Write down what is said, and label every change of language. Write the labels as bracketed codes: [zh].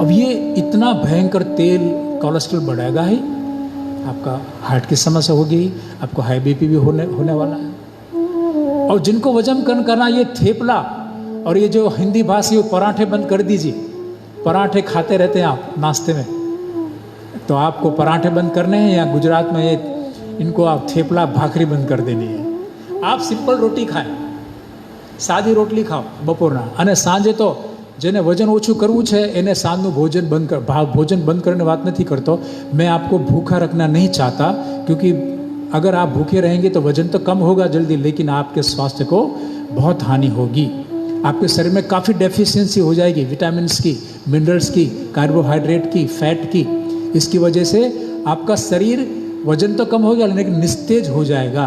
[hi] अब ये इतना भयंकर तेल कोलेस्ट्रॉल बढ़ाएगा ही, आपका हार्ट की समस्या होगी, आपको हाई बीपी भी होने वाला है। और जिनको वजन कम करना, ये थेपला और ये जो हिंदी भाषी वो पराठे बंद कर दीजिए। पराठे खाते रहते हैं आप नाश्ते में, तो आपको पराठे बंद करने हैं। या गुजरात में इनको आप थेपला भाखरी [gu] બંધ કરી [hi] દેની है. [gu] आप સિમ્પલ રોટી ખાય, સાદી રોટલી ખાઓ બપોરના, અને સાંજે તો જેને વજન ઓછું કરવું છે એને સાંજનું ભોજન ભોજન બંધ કરીને વાત નથી करतो. [hi] मैं आपको भूखा रखना नहीं चाहता, क्योंकि अगर आप भूखे रहेंगे तो वजन तो कम होगा जल्दी, लेकिन आपके स्वास्थ्य को बहुत हानि होगी. आपके शरीर में काफ़ी डेफिशिएंसी हो जाएगी, विटामिन्स की, मिनरल्स की, कार्बोहाइड्रेट की, फैट की. इसकी वजह से आपका शरीर वजन तो कम हो गया लेकिन निस्तेज हो जाएगा.